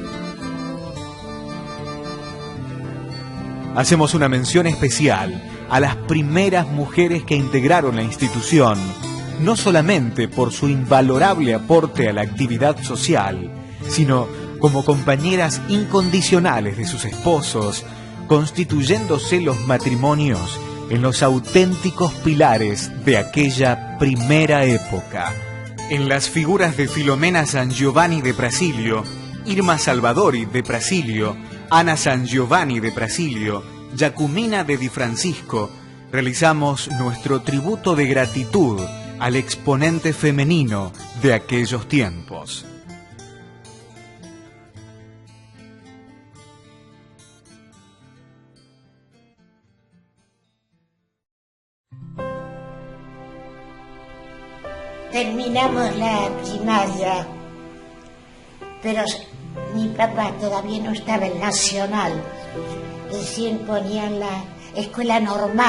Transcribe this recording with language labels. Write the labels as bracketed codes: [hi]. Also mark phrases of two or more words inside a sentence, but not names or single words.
[es] Hacemos una mención especial a las primeras mujeres que integraron la institución, no solamente por su invalorable aporte a la actividad social, sino como compañeras incondicionales de sus esposos, constituyéndose los matrimonios en los auténticos pilares de aquella primera época. En las figuras de Filomena San Giovanni de Prasilio, Irma Salvadori de Prasilio, Ana San Giovanni de Prasilio, Jacumina de Di Francisco, realizamos nuestro tributo de gratitud al exponente femenino de aquellos tiempos. Terminamos la primaria, pero mi papá todavía no estaba en Nacional, recién ponían la escuela normal.